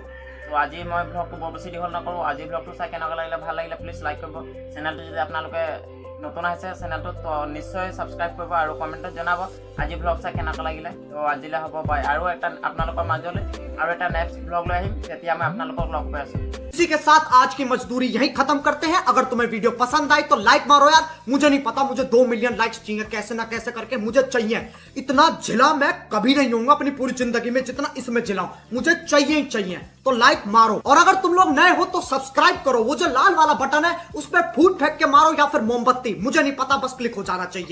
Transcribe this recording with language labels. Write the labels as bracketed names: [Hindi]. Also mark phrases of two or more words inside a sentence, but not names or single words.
[Assamese] তো আজি মই ভ্লগটো বৰ বেছি দীঘল নকৰোঁ। আজি ভ্লগটো চাই কেনেকুৱা লাগিলে, ভাল লাগিলে প্লিজ লাইক কৰিব। চেনেলটো যদি আপোনালোকে নতুন আহিছে চেনেলটোত তো নিশ্চয় ছাবস্ক্ৰাইব কৰিব, আৰু কমেণ্টত জনাব আজি ভ্লগ চাই কেনেকুৱা লাগিলে। তো আজিলৈ হ'ব বাই। আৰু এটা আপোনালোকৰ মাজলৈ আৰু এটা নেক্সট ভ্লগ লৈ আহিম, তেতিয়া মই আপোনালোকক লগ পাই আছোঁ। [Hindi] इसी के साथ आज की मजदूरी यहीं खत्म करते हैं। अगर तुम्हें वीडियो पसंद आई तो लाइक मारो यार, मुझे नहीं पता, मुझे 2 मिलियन लाइक्स चाहिए, कैसे ना कैसे करके मुझे चाहिए। इतना झिला मैं कभी नहीं होऊंगा अपनी पूरी जिंदगी में जितना इसमें झिला हूं, मुझे चाहिए ही चाहिए। तो लाइक मारो, और अगर तुम लोग नए हो तो सब्सक्राइब करो, वो जो लाल वाला बटन है उस पर फूट फेंक के मारो, या फिर मोमबत्ती, मुझे नहीं पता, बस क्लिक हो जाना चाहिए।